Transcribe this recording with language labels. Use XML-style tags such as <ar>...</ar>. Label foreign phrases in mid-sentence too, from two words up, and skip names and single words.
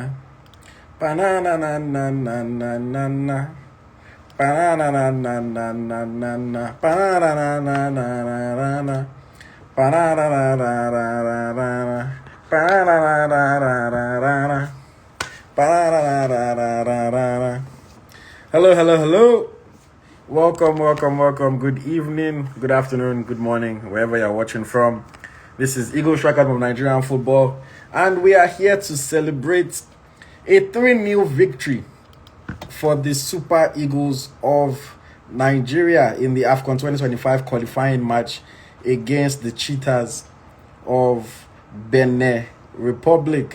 <en>Banana na na na na na na. Banana na na na na na na. Banana na na na na na. Banana na na na na na. Banana na na na na na. Banana na na na na na. Hello, hello, hello. Welcome. Good evening, good afternoon, good morning, wherever you're watching from. This is Eagle Striker of Nigerian football, and we are here to celebrate a 3-0 victory for the Super Eagles of Nigeria in the AFCON 2025 qualifying match against the Cheetahs of Benin Republic.</en>